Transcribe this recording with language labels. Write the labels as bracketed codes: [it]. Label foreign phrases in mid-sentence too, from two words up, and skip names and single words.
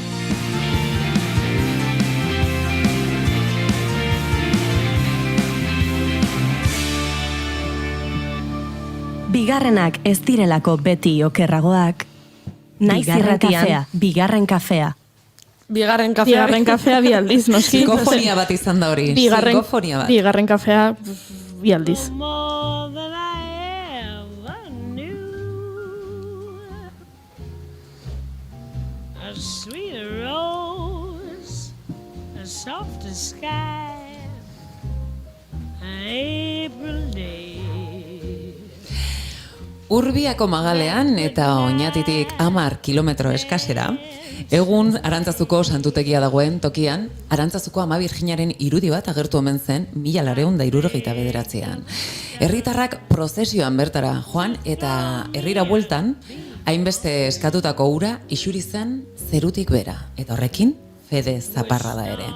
[eu] Bigarrenak ez direlako beti okerragoak. Naiz irratian, bigarren kafea. Bigarren kafea. Bigarren kafea bi aldiz, noski. Psikofonia bat izan da hori. Psikofonia bat. Bigarren kafea bi aldiz. [en] More than I ever knew. A sweeter rose, a softer sky, an April day. [eu] Urbiako magalean eta Oñatitik 10 kilometro eskasera, egun Arantzazuko santutegia dagoen tokian, Arantzazuko Ama Birjinaren irudi bat agertu omen zen 1979an. Herritarrak prozesioan bertara joan eta herrira bueltan, hainbeste eskatutako ura isuri zen zerutik bera, eta horrekin fede zaparra da ere.